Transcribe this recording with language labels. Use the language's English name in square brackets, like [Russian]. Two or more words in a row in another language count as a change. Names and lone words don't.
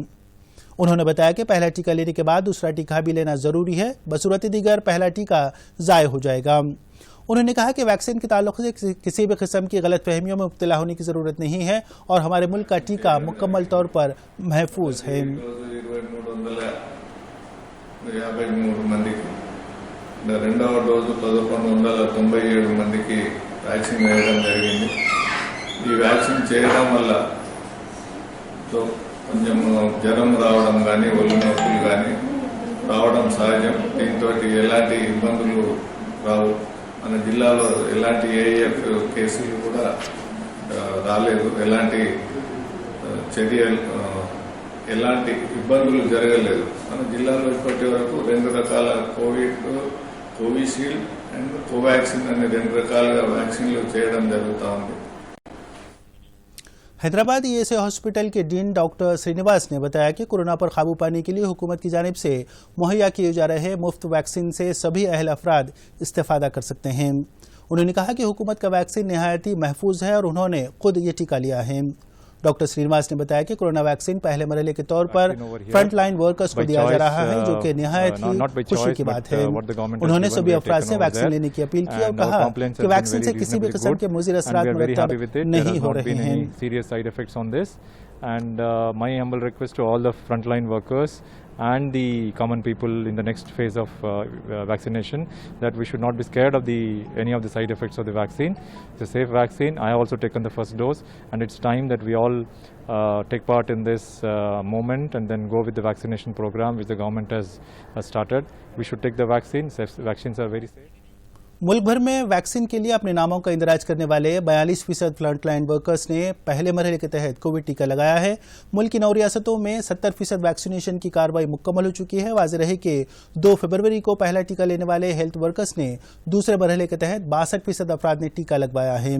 [Urdu] اُنہوں نے بتایا کہ پہلا ٹیکہ لینے کے بعد دوسرا ٹیکہ بھی لینا ضروری ہے، بصورتِ دیگر پہلا ٹیکہ ضائع ہو جائے گا. اُنہوں نے کہا کہ ویکسین کے تعلق سے کسی بھی قسم کی غلط فہمیوں میں مبتلا ہونے کی ضرورت نہیں ہے اور ہمارے ملک کا ٹیکہ مکمل طور پر محفوظ ہے. [Telugu] రెండవ డోసు 1197 మందికి వ్యాక్సిన్ వేయడం జరిగింది. ఈ వ్యాక్సిన్ చేయడం వల్ల కొంచెం జ్వరం రావడం కానీ ఒళ్ళు నొప్పులు కానీ రావడం సహజం. దీంతో ఎలాంటి ఇబ్బందులు రావు. మన జిల్లాలో ఎలాంటి AIF కేసులు కూడా రాలేదు. ఎలాంటి చర్యలు ఎలాంటి ఇబ్బందులు జరగలేదు. మన జిల్లాలో ఇప్పటి వరకు 2 రకాల కోవిషీల్డ్ అండ్ కోవాక్సిన్ అనే 2 రకాలుగా వ్యాక్సిన్లు చేయడం జరుగుతూ ఉంది. [Urdu] حیدرآباد ESA ہاسپٹل کے ڈین ڈاکٹر سری نواس نے بتایا کہ کورونا پر قابو پانے کے لیے حکومت کی جانب سے مہیا کیے جا رہے مفت ویکسین سے سبھی اہل افراد استفادہ کر سکتے ہیں. اُنہوں نے کہا کہ حکومت کا ویکسین نہایت ہی محفوظ ہے اور اُنہوں نے خود یہ ٹیکہ لیا ہے. ڈاکٹر سری نواس نے بتایا کہ کورونا ویکسین پہلے مرحلے کے طور پر [English] front line workers [Urdu] کو دیا جا رہا ہے، جو کہ نہایت ہی خوشی کی بات ہے. اُنہوں نے سبھی افراد سے ویکسین لینے کی اپیل کی اور کہا کہ ویکسین سے کسی بھی قسم کے مضر اثرات مرتب نہیں ہو رہے ہیں. [English] And my humble request to all the frontline workers and the common people in the next phase of vaccination that we should not be scared of any of the side effects of the vaccine. It's a safe vaccine. I have also taken the first dose, and it's time that we all take part in this moment and then go with the vaccination program which the government has started. We should take the vaccine. Vaccines are very safe. [Urdu] ملک بھر میں ویکسین کے لیے اپنے ناموں کا اندراج کرنے والے 42% [English] front line workers [Urdu] نے پہلے مرحلے کے تحت کووڈ ٹیکہ لگایا ہے. ملک کی 9 ریاستوں میں 70% ویکسینیشن کی کارروائی مکمل ہو چکی ہے. واضح رہے کہ 2 فروری کو پہلا ٹیکہ لینے والے [English] health workers [Urdu] نے دوسرے مرحلے کے تحت 62% افراد نے ٹیکہ لگوایا ہے.